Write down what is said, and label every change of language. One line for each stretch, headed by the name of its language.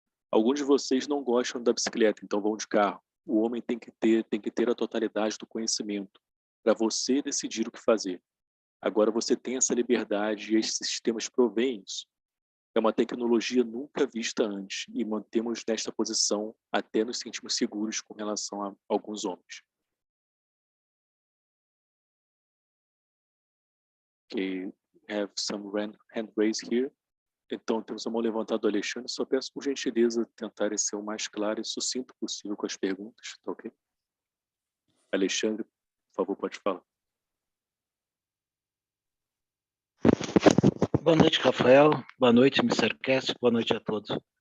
Portuguese: Alguns de vocês não gostam da bicicleta, então vão de carro. O homem tem que ter a totalidade do conhecimento para você decidir o que fazer. Agora você tem essa liberdade e esses sistemas provêm isso. É uma tecnologia nunca vista antes e mantemos nesta posição até nos sentimos seguros com relação a alguns homens.
English: Okay, have some hand raised here.
Portuguese: Então, temos a mão levantada do Alexandre. Só peço por gentileza tentar ser o mais claro e sucinto possível com as perguntas, tá ok? Alexandre, por favor, pode falar. Boa noite, Rafael. Boa noite, Mr. Keshe. Boa noite a todos.